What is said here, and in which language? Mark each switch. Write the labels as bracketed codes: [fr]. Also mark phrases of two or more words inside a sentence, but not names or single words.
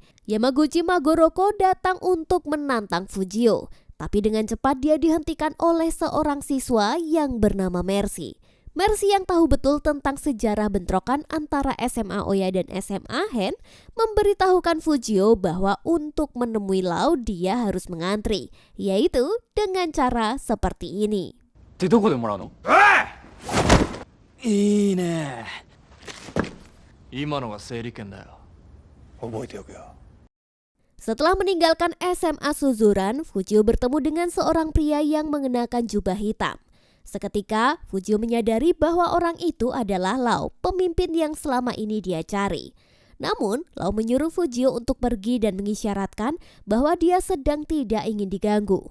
[id] Yamaguchi Magoroko datang untuk menantang Fujio, tapi dengan cepat dia dihentikan oleh seorang siswa yang bernama Mercy. Mercy yang tahu betul tentang sejarah bentrokan antara SMA Oya dan SMA Hen memberitahukan Fujio bahwa untuk menemui Lao dia harus mengantri, yaitu dengan cara seperti ini. [ja] ってどこでもらうの？いいね。今のが整理券だよ。覚えておくよ。 [id] Setelah meninggalkan SMA Suzuran, Fujio bertemu dengan seorang pria yang mengenakan jubah hitam. Seketika, Fujio menyadari bahwa orang itu adalah Lao, pemimpin yang selama ini dia cari. Namun, Lao menyuruh Fujio untuk pergi dan mengisyaratkan bahwa dia sedang tidak ingin diganggu.